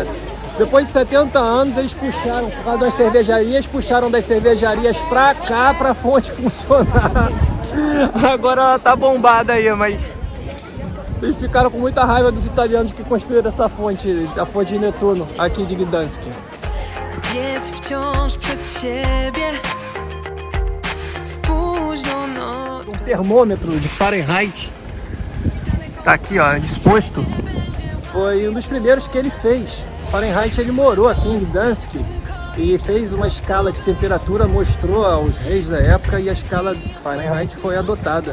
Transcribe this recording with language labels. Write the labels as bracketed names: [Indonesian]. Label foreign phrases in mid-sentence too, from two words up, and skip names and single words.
[Portuguese] Depois de 70 anos eles puxaram, por causa das cervejarias, puxaram das cervejarias pra cá pra fonte funcionar. Agora ela tá bombada aí, mas eles ficaram com muita raiva dos italianos que construíram essa fonte, a fonte de Netuno, aqui de Gdansk. [Polish] Jedz wciąż przed siebie. Spójrz do nocy. [Portuguese] Um termômetro de Fahrenheit tá aqui, ó, disposto. Foi um dos primeiros que ele fez. Fahrenheit, ele morou aqui em Gdansk e fez uma escala de temperatura, mostrou aos reis da época, e a escala Fahrenheit foi adotada.